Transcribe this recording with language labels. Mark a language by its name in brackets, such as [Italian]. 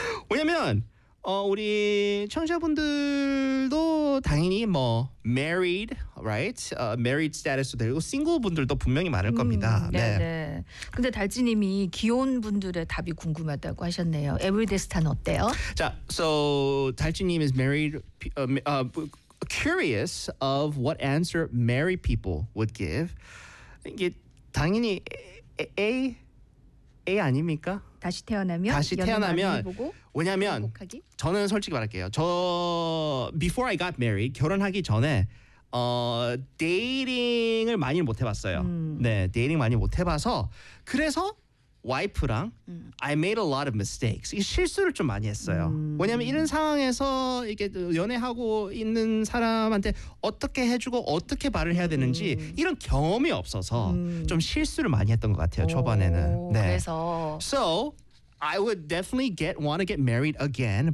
[Korean] 왜냐면 우리 청취자분들도 당연히 뭐 [English] married, right? Married status [Korean] 도 되고 single 분들도 분명히 많을 겁니다. 네. 근데 달지님이 기혼 분들의 답이 궁금하다고 하셨네요. Everyday star는 어때요? [English] 자, so 달지님 is married, curious of what answer married people would give. [Korean] 이게 당연히 A 아닙니까? 다시 태어나면? 다시 태어나면 왜냐면 저는 솔직히 말할게요. 저 [English] before I got married [Korean] 결혼하기 전에 데이팅을 많이 못 해봤어요. 네, 데이팅 많이 못 해봐서 그래서 와이프랑 [English] I made a lot of mistakes. [Korean] 실수를 좀 많이 했어요. 왜냐면 이런 상황에서 이게 연애하고 있는 사람한테 어떻게 해주고 어떻게 말을 해야 되는지 이런 경험이 없어서 좀 실수를 많이 했던 것 같아요. 초반에는. 네. 그래서 [English] So I would definitely want to get married again.